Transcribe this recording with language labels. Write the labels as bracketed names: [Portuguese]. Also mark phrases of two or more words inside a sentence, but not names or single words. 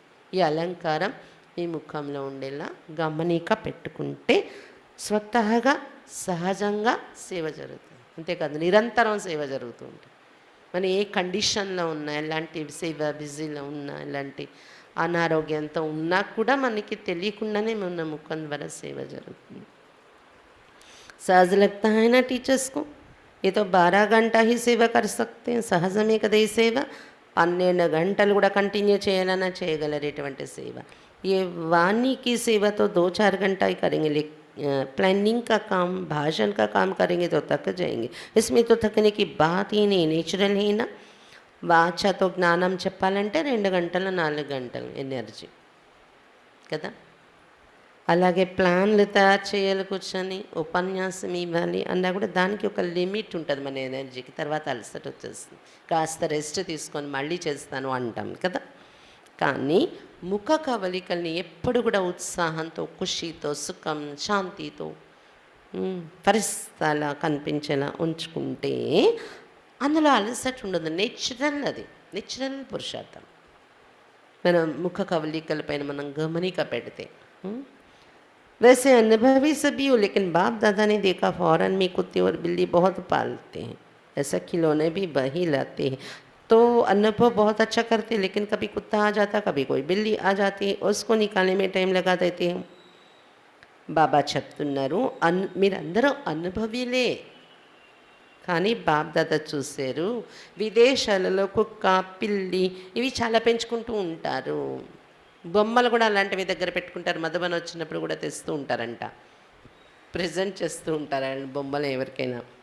[Telugu] ఈ అలంకారం మీ ముఖంలో ఉండేలా గమనిక పెట్టుకుంటే స్వతహాగా సహజంగా సేవ జరుగుతుంది. అంతేకాదు నిరంతరం సేవ జరుగుతూ ఉంటుంది. మనం ఏ కండిషన్లో ఉన్నా, ఎలాంటి సేవ బిజీలో ఉన్నా, ఎలాంటి అనారోగ్యంతో ఉన్నా కూడా మనకి తెలియకుండానే మన ముఖం ద్వారా సేవ జరుగుతుంది. [Hindi] सहज लगता है ना टीचर्स को, ये तो 12 घंटा ही सेवा कर सकते हैं. [Telugu] సహజమే కదా ఈ సేవ. 12 గంటలు కూడా కంటిన్యూ చేయాలన్నా చేయగలరు ఇటువంటి సేవ. [Hindi] ये वाणी की सेवा तो 2-4 घंटा ही करेंगे, लेकिन प्लानिंग का काम, भाषण का काम करेंगे तो थक जाएंगे. इसमें तो थकने की बात ही नहीं, नेचुरल है ना. [Telugu] వాచతో జ్ఞానం చెప్పాలంటే 2 గంటలు 4 గంటలు ఎనర్జీ కదా. అలాగే ప్లాన్లు తయారు చేయాలి, కూర్చొని ఉపన్యాసం ఇవ్వాలి అన్నా కూడా దానికి ఒక లిమిట్ ఉంటుంది మన ఎనర్జీకి. తర్వాత అలసట వచ్చేస్తుంది. కాస్త రెస్ట్ తీసుకొని మళ్ళీ చేస్తాను అంటాం కదా. కానీ ముఖ కవలికల్ని ఎప్పుడు కూడా ఉత్సాహంతో, ఖుషితో, సుఖం, శాంతితో పరిస్థితులా కనిపించేలా ఉంచుకుంటే అందులో అలసట ఉండదు. నేచురల్, అది నేచురల్ పురుషార్థం. మనం ముఖ కవలికల పైన మనం గమనిక పెడితే [Hindi] वैसे अनुभवी सभी हो, लेकिन बाप दादा ने देखा फौरन में कुत्ते और बिल्ली बहुत पालते हैं, ऐसा खिलौने भी वही लाते हैं. तो अनुभव बहुत अच्छा करते हैं, लेकिन कभी कुत्ता आ जाता, कभी कोई बिल्ली आ जाती है, उसको निकालने में टाइम लगा देते हैं. [Telugu] బాబా చెప్తున్నారు, మీరందరూ అనుభవిలే, కానీ బాప్ దాదా చూశారు విదేశాలలో కుక్క, పిల్లి ఇవి చాలా పెంచుకుంటూ ఉంటారు. బొమ్మలు కూడా అలాంటివి దగ్గర పెట్టుకుంటారు. మధుబన్ వచ్చినప్పుడు కూడా తెస్తూ ఉంటారంట, ప్రజెంట్ చేస్తూ ఉంటారు బొమ్మలు ఎవరికైనా.